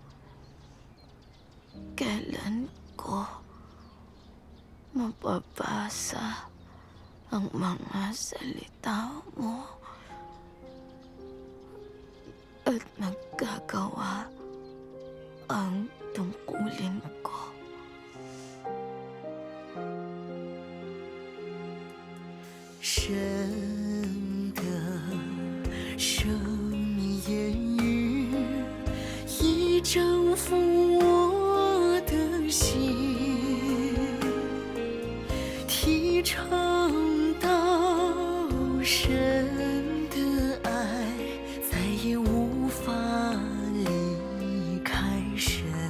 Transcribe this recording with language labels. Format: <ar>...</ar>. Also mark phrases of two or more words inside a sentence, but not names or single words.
<tl>Kailan ko mapabasa ang mga salita mo at magagawa ang tungkulin ko.</tl> <zh>神的生命言语已征服我的心，提倡到神的爱再也无法离开神。</zh>